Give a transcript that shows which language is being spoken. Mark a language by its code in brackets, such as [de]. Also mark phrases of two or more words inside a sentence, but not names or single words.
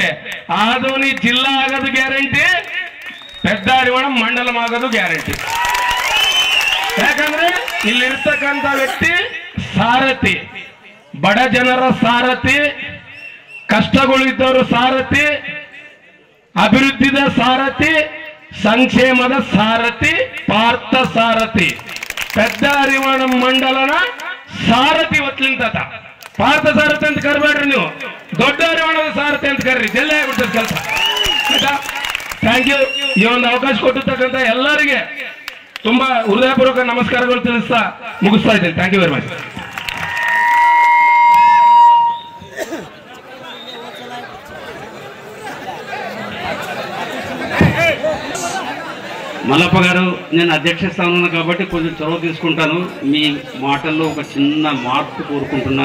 [kn] ಆದೋನಿ ಜಿಲ್ಲಾ ಆಗೋದು ಗ್ಯಾರಂಟಿ, ಪೆದ್ದ ಹರಿವಾಣ ಮಂಡಲಂ ಆಗೋದು ಗ್ಯಾರಂಟಿ. ಯಾಕಂದ್ರೆ ಇಲ್ಲಿರ್ತಕ್ಕಂಥ ವ್ಯಕ್ತಿ ಸಾರಥಿ, ಬಡ ಜನರ ಸಾರಥಿ, ಕಷ್ಟಗಳಿದ್ದವರು ಸಾರಥಿ, ಅಭಿವೃದ್ಧಿದ ಸಾರಥಿ, ಸಂಕ್ಷೇಮದ ಸಾರಥಿ, ಪಾರ್ಥ ಸಾರಥಿ, పెద్ద హరివాణం మండలన ಸಾರಥಿ ಒತ್ಲಿಂತ ಪಾರ್ಥ ಸಾರಥಿ ಅಂತ ಕರ್ಬೇಡ್ರಿ ನೀವು, ದೊಡ್ಡ ಹರಿವಾಣದ ಸಾರಥಿ ಅಂತ ಕರ್ರಿ, ಜಲ್ಲೆ ಆಗ್ಬಿಡ್ತದೆ ಕೆಲಸ ಆಯ್ತಾ. [en] thank you. [kn] ಈ ಒಂದು ಅವಕಾಶ ಕೊಟ್ಟಿರ್ತಕ್ಕಂಥ ಎಲ್ಲರಿಗೆ ತುಂಬಾ ಹೃದಯಪೂರ್ವಕ ನಮಸ್ಕಾರಗಳು ತಿಳಿಸ್ತಾ ಮುಗಿಸ್ತಾ ಇದ್ದೇನೆ. [en] thank you very much. [te] మల్లప్ప గారు, నేను అధ్యక్ష స్థానంలో కాబట్టి కొంచెం చొరవ తీసుకుంటాను. మీ మాటల్లో ఒక చిన్న మార్పు కోరుకుంటున్నా.